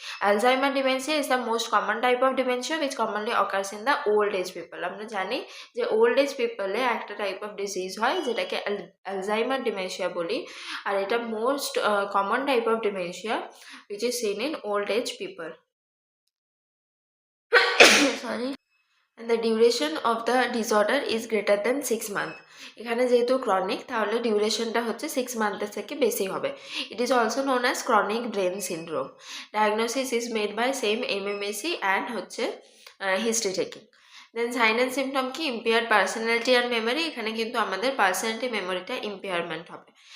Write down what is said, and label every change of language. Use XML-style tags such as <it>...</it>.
<en>Alzheimer dementia is the most common type of dementia which commonly occurs in the old age people.</en> <bn>আমরা জানি যে old age পিপলে একটা type of disease হয় যেটাকে Alzheimer dementia বলি, আর এটা</bn> <en>Most common type of dementia which is seen in old age people.</en> <bn>Sorry.</bn> <en>and the duration of the disorder is greater than 6 months.</en> <bn>এখানে যেহেতু ক্রনিক তাহলে ডিউরেশনটা হচ্ছে 6 মান্থের থেকে বেশি হবে।</bn> <en>It is also known as chronic brain syndrome. Diagnosis is made by same MMSE and হচ্ছে history taking.</en> <bn>Then sign and symptom কি,</bn> <en>Impaired personality and memory.</en> <bn>এখানে কিন্তু আমাদের পার্সোনালিটি মেমোরিটা ইম্পেয়ারমেন্ট হবে।</bn>